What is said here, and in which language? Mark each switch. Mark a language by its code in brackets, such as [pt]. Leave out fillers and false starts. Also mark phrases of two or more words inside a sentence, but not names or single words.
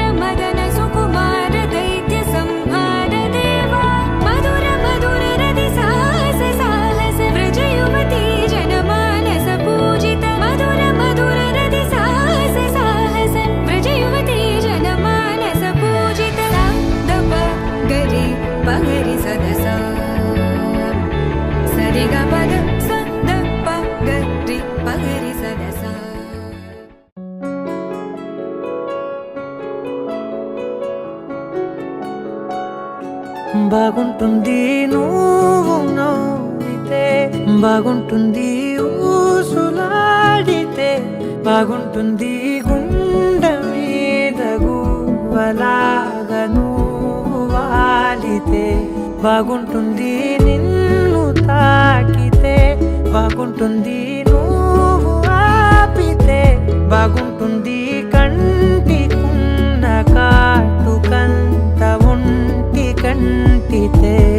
[sa] मदन सुकुमार दैत्य संहार देवा मधुर मधुर रति साहस साहस व्रज युवती जनमानस पूजित मधुर मधुर रति साहस साहस व्रज युवती जनमानस पूजित दप गरि पगरि सदस सरि ग पद स द प गरि पगरि सदस [te] బాగుంటుంది నువ్వు నవ్వితే బాగుంటుంది ఊసులాడితే బాగుంటుంది గుండె మీద గువ్వలాగా నువ్వు వాలితే బాగుంటుంది నిన్ను తాకితే బాగుంటుంది నువ్వు ఆపితే బాగుంటుంది కంటికున్న కాటుకంత ఒంటి కంటితే